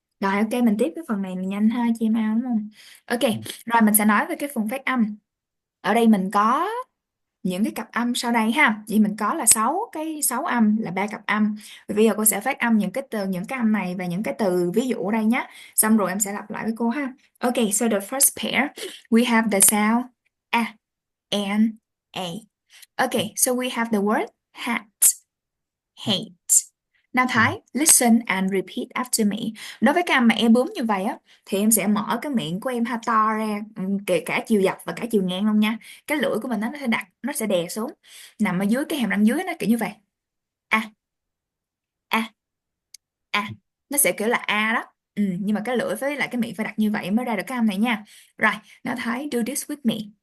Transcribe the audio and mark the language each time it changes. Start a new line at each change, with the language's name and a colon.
Vietnamese: Rồi ok, mình tiếp cái phần này mình nhanh ha, chị em ao đúng không? Ok, Ừ. rồi mình sẽ nói về cái phần phát âm. Ở đây mình có những cái cặp âm sau đây ha. Vậy mình có là 6 âm là 3 cặp âm. Và bây giờ cô sẽ phát âm những cái âm này và những cái từ ví dụ ở đây nhé. Xong rồi em sẽ lặp lại với cô ha.
English: Ok, so the first pair we have the sound a and a. Okay, so we have the word hat, hate. Now Ừ. Thái, listen and repeat after me.
Vietnamese: Đối với cái âm mà e bướm như vậy á, thì em sẽ mở cái miệng của em ha to ra, kể cả chiều dọc và cả chiều ngang luôn nha. Cái lưỡi của mình nó sẽ đè xuống, nằm ở dưới cái hàm răng dưới nó kiểu như vậy. A, a, a. Nó sẽ kiểu là a đó. Nhưng mà cái lưỡi với lại cái miệng phải đặt như vậy mới ra được cái âm này nha.
English: Rồi, now Thái, do this with me.